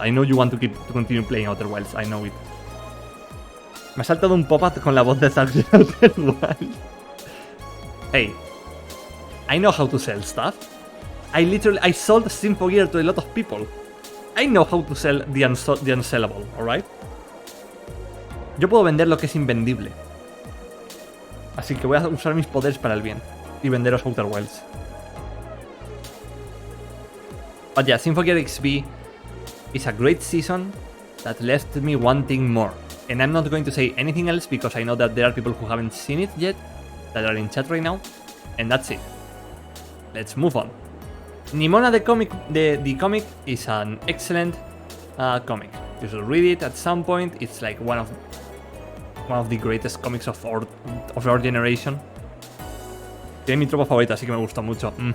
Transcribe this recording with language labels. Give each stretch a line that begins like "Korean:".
English: I know you want to continue playing Outer Wilds. I know it.
Spanish: Me ha saltado un pop-up con la voz de Zark de Outer Wilds.
English: Hey, I know how to sell stuff. I sold Symphogear to a lot of people. I know how to sell the unsellable, alright?
Spanish: Yo puedo vender lo que es invendible. Así que voy a usar mis poderes para el bien y venderos Outer Wilds.
English: But yeah, Symphogear XB is a great season that left me wanting more. And I'm not going to say anything else because I know that there are people who haven't seen it yet that are in chat right now. And that's it. Let's move on. Nimona the comic is an excellent comic. You should read it at some point. It's like one of the greatest comics of our generation.
Spanish: Tiene mi tropa favorita, así que me gusta mucho.